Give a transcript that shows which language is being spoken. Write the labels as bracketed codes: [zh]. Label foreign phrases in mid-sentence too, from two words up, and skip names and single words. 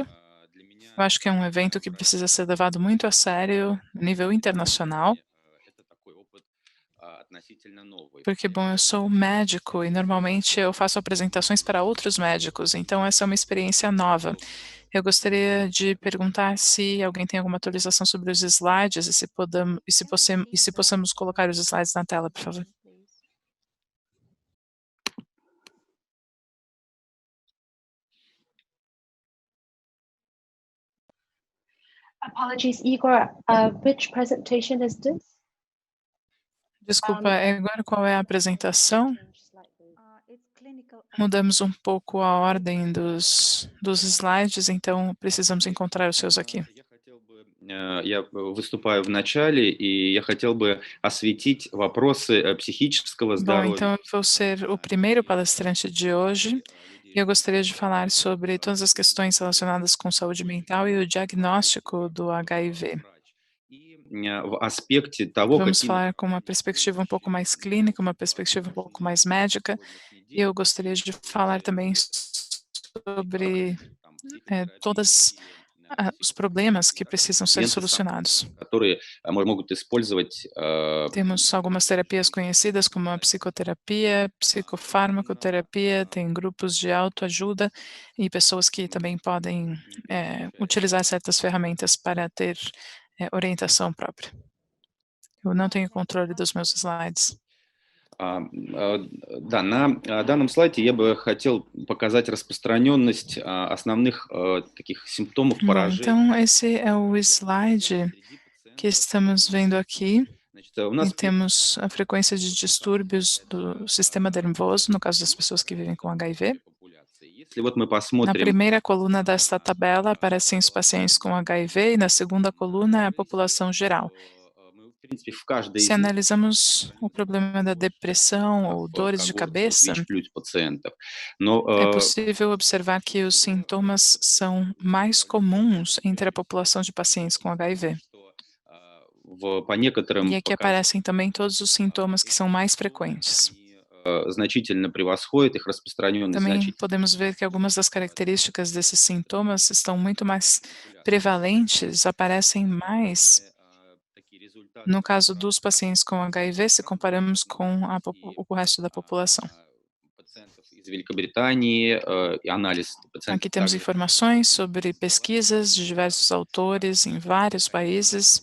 [pt] Eu acho que é um evento que precisa ser levado muito a sério, a nível internacional, porque, bom, eu sou médico e normalmente eu faço apresentações para outros médicos, então essa é uma experiência nova. Eu gostaria de perguntar se alguém tem alguma atualização sobre os slides e se possamos colocar os slides na tela, por favor. [en] Apologies, Igor. Which presentation is this? [pt] Desculpa, agora qual é a apresentação? Mudamos um pouco a ordem dos slides, então precisamos encontrar os seus aqui. [ru] Я выступаю в начале, и я хотел бы осветить вопросы психического [pt] Bom, [ru] здоровья. [pt] então eu vou ser o primeiro palestrante de hoje e eu gostaria de falar sobre todas as questões relacionadas com saúde mental e o diagnóstico do HIV. [ru] В аспекте того, [pt] Vamos [ru] какими [pt] falar com uma perspectiva um pouco mais clínica, uma perspectiva um pouco mais médica, e eu gostaria de falar também sobre todos os problemas que precisam ser solucionados. [ru] которые могут использовать [pt] Temos algumas terapias conhecidas como a psicoterapia, psicofarmacoterapia, tem grupos de autoajuda e pessoas que também podem utilizar certas ferramentas para ter orientação própria. Eu não tenho controle dos meus slides. [ru] Да, на данном слайде я бы хотел показать распространенность основных таких симптомов [pt] Bom, [ru] поражения. [pt] então esse é o slide que estamos vendo aqui. [ru] Значит, у [pt] E [ru] нас [pt] temos a frequência de distúrbios do sistema nervoso, no caso das pessoas que vivem com HIV. [ru] Если вот мы [pt] Na [ru] посмотрим [pt] primeira coluna desta tabela aparecem os pacientes com HIV e na segunda coluna é a população geral. [ru] мы, в принципе, в каждой [pt] Se [ru] из них [pt] analisamos o problema da depressão ou dores de cabeça, [ru] ВИЧ пациентов. Но [pt] é possível observar que os sintomas são mais comuns entre a população de pacientes com HIV. [ru] по некоторым [pt] E aqui aparecem também todos os sintomas que são mais frequentes. [ru] значительно превосходит их распространенность. [pt] Também podemos ver que algumas das características desses sintomas estão muito mais prevalentes, aparecem mais no caso dos pacientes com HIV, se comparamos com o resto da população. Aqui temos informações sobre pesquisas de diversos autores em vários países.